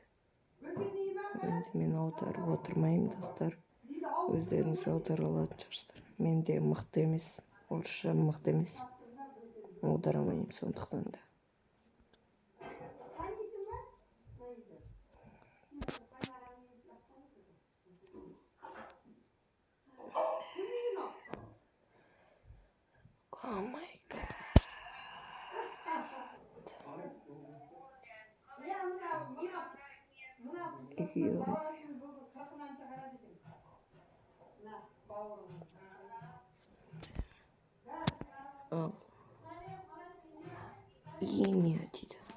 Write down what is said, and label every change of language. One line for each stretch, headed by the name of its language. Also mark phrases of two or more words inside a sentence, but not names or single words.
Kazakh: Енді мен аударып отырмайым, достар. Өздеріңіз аудара алатын шығарсыздар. Мен де мықты емес, орысша мықты емес. Аудара алмаймын, сондықтан да.
English: Oh my god.
Kazakh: Ал емия дейді.